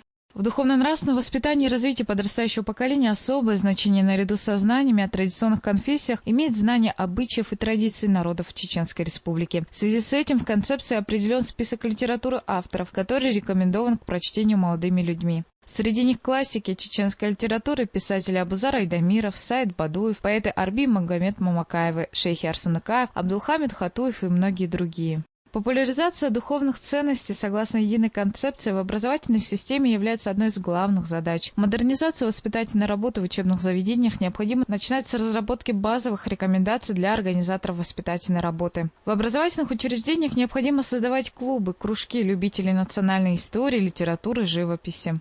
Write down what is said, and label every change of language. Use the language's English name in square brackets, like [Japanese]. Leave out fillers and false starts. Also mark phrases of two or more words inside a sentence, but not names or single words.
[Russian] В духовно-нравственном воспитании и развитии подрастающего поколения особое значение наряду со знаниями о традиционных конфессиях имеет знание обычаев и традиций народов Чеченской Республики. В связи с этим в концепции определен список литературы авторов, который рекомендован к прочтению молодыми людьми. Среди них классики чеченской литературы, писатели Абузар Айдамиров, Саид Бадуев, поэты Арби Магомед Мамакаевы, шейхи Арсунакаев, Абдулхамид Хатуев и многие другие. Популяризация духовных ценностей согласно единой концепции в образовательной системе является одной из главных задач. Модернизацию воспитательной работы в учебных заведениях необходимо начинать с разработки базовых рекомендаций для организаторов воспитательной работы. В образовательных учреждениях необходимо создавать клубы, кружки любителей национальной истории, литературы, живописи.